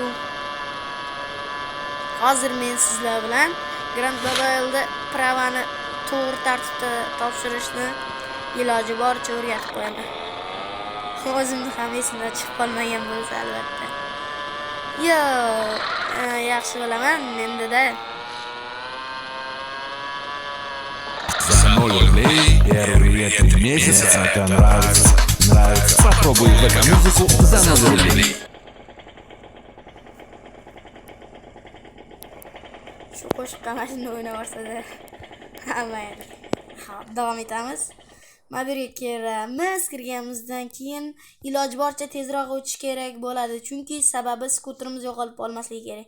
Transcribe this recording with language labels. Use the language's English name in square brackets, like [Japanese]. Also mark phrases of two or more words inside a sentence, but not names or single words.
[Uzbek] Hozir men sizlar bilan Grand Mobile'da pravani to'g'ri tartibda topshirishni iloji boricha o'rgatib qo'yaman. O'zimni ham esimdan chiqib qolmagan bo'lsa albatta. Yaxshi bilaman menda-da. [Russian] За 0 рублей первые 3 месяца это нравится. Попробуй ВК-музыку за 0 рублей. [Uzbek] Shu qo'shiqqa mana shuni o'ynab olsa-da hammaydi. Xo'p, davom etamiz. Mana bu yerga kiramiz. Kirganimizdan keyin iloji boricha tezroq o'tish kerak bo'ladi, chunki sababi skuterimiz yo'qolib qolmasligi kerak.